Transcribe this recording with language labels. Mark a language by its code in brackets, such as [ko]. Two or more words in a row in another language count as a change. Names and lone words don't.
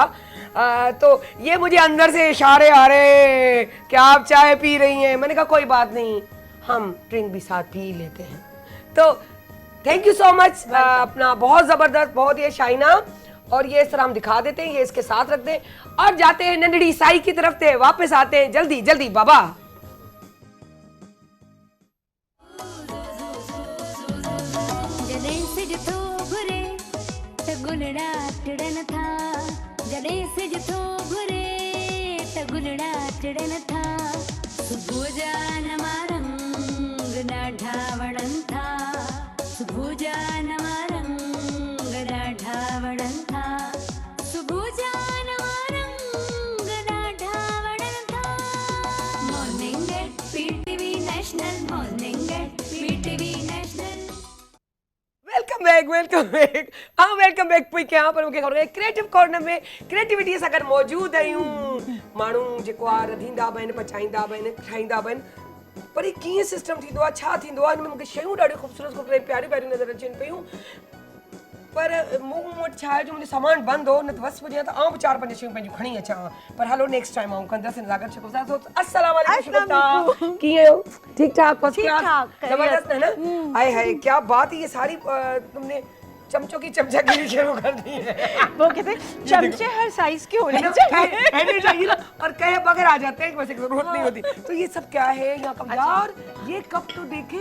[ur] تو یہ مجھے اندر سے اشارے آ رہے کہ آپ چائے پی رہی ہیں. میں نے کہا کوئی بات نہیں، ہم ڈرنک بھی ساتھ پی لیتے ہیں. [en] تو thank you so much. [ur] اپنا بہت زبردست، بہت یہ شائنا۔ اور یہ اس طرح ہم دکھا دیتے ہیں، یہ اس کے ساتھ رکھ دیں اور جاتے ہیں نندڑی سائی کی طرف سے. واپس آتے ہیں جلدی جلدی بابا. [sd] जॾहिं सिज थो घुरे त गुलड़ा टिड़न था, जॾहिं सिज थो घुरे त गुलड़ा टिड़न था। सुबुह जा नवा रंग ॾाढा वणनि था, सुबुह जा नवा रंग ॾाढा वणनि था, सुबुह जा नवा रंग ॾाढा वणनि था। [en] Morning at PTV National, Morning at PTV National. Welcome back, welcome back. हाँ welcome back। [sd] पोइ यहाँ पर मूंखे ख़बर आहे क्रिएटिव कॉर्नर में क्रिएटिविटी सां गॾु मौजूद आहियूं। माण्हू जेको आहे रधींदा बि आहिनि, पचाईंदा बि आहिनि, ठाहींदा बि आहिनि। पर ही कीअं सिस्टम थींदो आहे, छा थींदो आहे? हिन में मूंखे शयूं ॾाढियूं ख़ूबसूरत ख़ूबसूरत प्यारियूं प्यारियूं नज़र अचनि पियूं। पर मूं वटि छा आहे जो मुंहिंजो सामान बंदि हो, न त बसि हुजे त आउं बि 4-5 शयूं पंहिंजूं खणी अचां। पर हलो [en] next time [sd] आउं कंदसि। नज़ाकत शुक्र। [ar] السلام علیکم. [sd] कीअं हो? [ur] ٹھیک ٹھاک, [en] first class, [ur] زبردست ہے نا? ہائے ہائے کیا بات ہے. یہ ساری تم نے چمچوں کی چمچہ گیری شروع کر دی ہے. وہ کہتے ہیں چمچے ہر سائز کے ہونے چاہئیں نا، اور کہے بغیر آ جاتے ہیں، ویسے ضرورت نہیں ہوتی. تو یہ سب کیا ہے یہاں کپ؟ یار یہ کپ تو دیکھے.